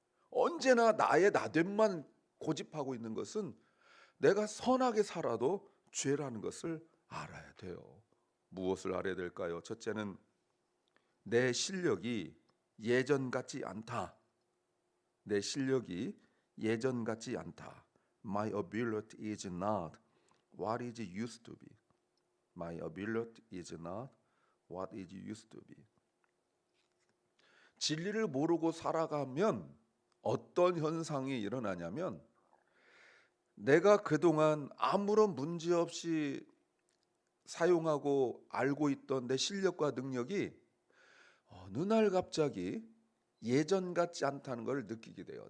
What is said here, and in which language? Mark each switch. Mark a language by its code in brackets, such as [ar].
[ko] 언제나 나의 나됨만 고집하고 있는 것은 내가 선하게 살아도 죄라는 것을 알아야 돼요. 무엇을 알아야 될까요? 첫째는 내 실력이 예전 같지 않다. 내 실력이 예전 같지 않다. [en] My ability is not what it used to be. My ability is not what it used to be. [ko] 진리를 모르고 살아가면 어떤 현상이 일어나냐면 내가 그동안 아무런 문제 없이 사용하고 알고 있던 내 실력과 능력이 어느 날 갑자기 예전 같지 않다는 걸 느끼게 돼요.